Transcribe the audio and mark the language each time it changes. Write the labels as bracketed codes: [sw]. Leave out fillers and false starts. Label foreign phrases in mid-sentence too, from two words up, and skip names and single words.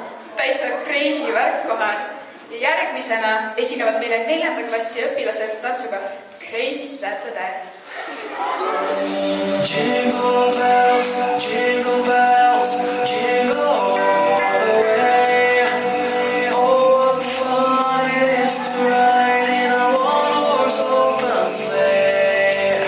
[et] Täitsa crazy värk kohe. Ja järgmisena esinevad meile 4. klassi õpilased tantsuga Crazy Santa Dance. [en] Jingle bells, jingle bells, jingle all the way. Oh, what fun it is to ride in a one-horse open sleigh.